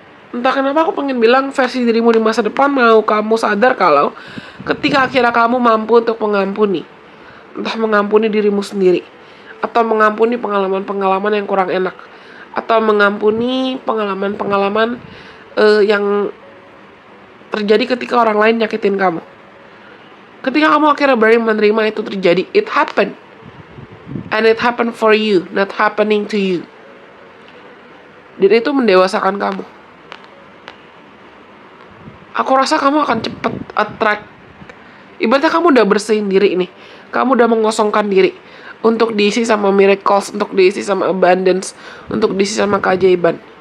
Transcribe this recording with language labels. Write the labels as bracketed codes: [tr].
[id] Entah kenapa aku pengen bilang versi dirimu di masa depan mau kamu sadar kalau ketika akhirnya kamu mampu untuk mengampuni, entah mengampuni dirimu sendiri, atau mengampuni pengalaman-pengalaman yang kurang enak, atau mengampuni pengalaman-pengalaman yang terjadi ketika orang lain nyakitin kamu. Ketika kamu akhirnya berani menerima itu terjadi, [en] it happened. And it happened for you, not happening to you. [id] Dan itu mendewasakan kamu. Aku rasa kamu akan cepet attract. Ibaratnya kamu udah bersihin diri nih. Kamu udah mengosongkan diri untuk diisi sama miracles, untuk diisi sama abundance, untuk diisi sama keajaiban.